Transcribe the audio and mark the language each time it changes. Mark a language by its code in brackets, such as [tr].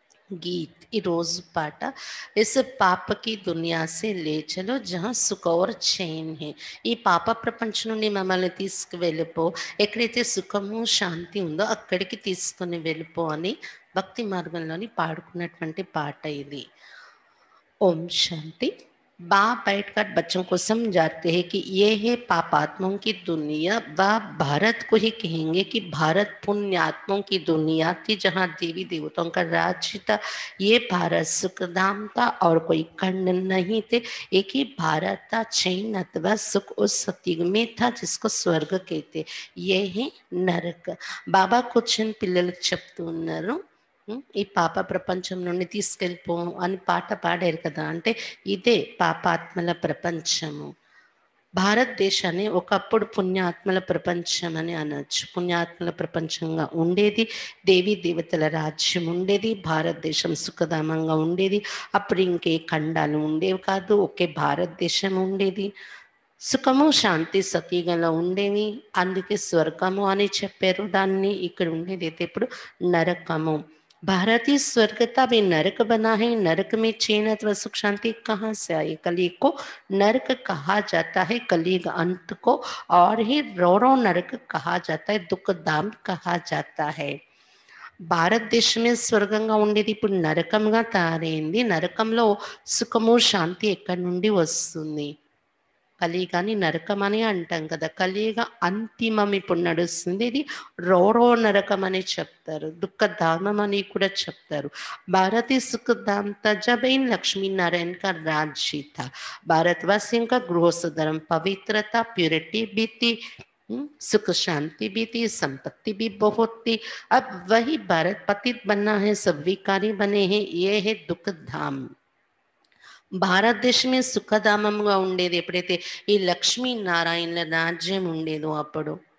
[hi] గీత్ [te] ఈ రోజు పాట, [hi] ఇస్ పాప కి దునియా సే లే చలో జహా సుఖ ఔర్ చైన్ హై. [te] ఈ పాప ప్రపంచం నుండి మమ్మల్ని తీసుకువెళ్ళిపో, ఎక్కడైతే సుఖము శాంతి ఉందో అక్కడికి తీసుకుని వెళ్ళిపో అని భక్తి మార్గంలోని పాడుకున్నటువంటి పాట ఇది. [hi] ओम शांति। बाप बैठकर बच्चों को समझाते हैं कि ये है पापात्माओं की दुनिया। बाप भारत को ही कहेंगे कि भारत पुण्यात्माओं की दुनिया थी, जहाँ देवी देवताओं का राज्य था। ये भारत सुखधाम था और कोई खंड नहीं थे। एक ही भारत था, चैन अथवा सुख उस सतयुग में था जिसको स्वर्ग कहते। ये है नरक। [te] बाबा కూర్చొని పిల్లలకు చెప్తూ ఉన్నారు, ఈ పాప ప్రపంచం నుండి తీసుకెళ్ళిపో అని పాట పాడారు కదా. అంటే ఇదే పాపాత్మల ప్రపంచము. భారతదేశాన్ని ఒకప్పుడు పుణ్యాత్మల ప్రపంచం అని అనొచ్చు. పుణ్యాత్మల ప్రపంచంగా ఉండేది, దేవీ దేవతల రాజ్యం ఉండేది, భారతదేశం సుఖధామంగా ఉండేది. అప్పుడు ఇంకే ఖండాలు ఉండేవి కాదు, ఒకే భారతదేశం ఉండేది. సుఖము శాంతి సతీగంలో ఉండేవి, అందుకే స్వర్గము అని చెప్పారు దాన్ని. ఇక్కడ ఉండేది అయితే ఇప్పుడు नरकमो। [hi] भारतीय स्वर्ग था भी नरक बना है। नरक में चैन अथवा सुख शांति कहाँ से आई? कलयुग को नरक कहा जाता है, कलयुग अंत को, और ही रोरो नरक कहा जाता है, दुख धाम कहा जाता है। [te] భారతదేశమే స్వర్గంగా ఉండేది ఇప్పుడు నరకంగా తయారైంది. నరకంలో సుఖము శాంతి ఎక్కడి నుండి వస్తుంది? కలియుగాని నరకం అని అంటాం కదా. కలియుగ అంతిమం ఇప్పుడు నడుస్తుంది. ఇది రోరో నరకం అని చెప్తారు, దుఃఖధామం అని కూడా చెప్తారు. [hi] भारतीय सुखधाम था जब इन लक्ष्मी नारायण का राज्य था। भारतवासियों का गृहस्थ धर्म पवित्रता प्योरिटी भी थी, सुख शांति भी थी, संपत्ति भी बहुत थी। अब वही भारत पतित बना है, सब विकारी बने हैं। ये है दुख धाम। [te] భారతదేశమే సుఖధామంగా ఉండేది ఎప్పుడైతే ఈ లక్ష్మీ నారాయణల రాజ్యం ఉండేదో అప్పుడు.